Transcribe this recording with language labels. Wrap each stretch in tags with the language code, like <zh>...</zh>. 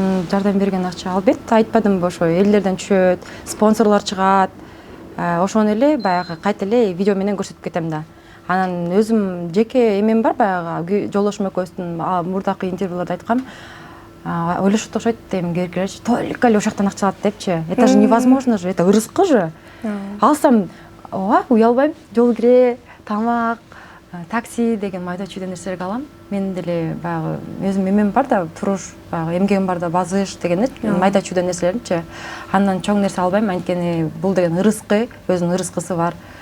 <ky>Жардам берген акча албетте айтпадымбы, ошо элдерден түшөт, спонсорлор чыгат. Ошону эле баягы кайта эле видео менен көрсөтүп кетем да. Анан өзүм жеке эмем бар, баягы жолдошум экөөбүздүн мурдакы интервьюларда айткам. Ойлошот окшойт, эми керекелерчи только эле ошол жактан акча алат депчи.</ky> <ru>Это же невозможно же, это ырыскы же.</ru> <ky>Алсам, уялбайм, жол кире, тамак, такси деген майда чүйдө нерселерди алам. Мен деле баягы өзүм эмем бар да, туруш, баягы эмгегим бар да, базыш дегенде майда чүйдө нерселердичи. Андан чоң нерсе албайм, анткени бул деген ырыскы, өзүнүн ырыскысы бар.</ky>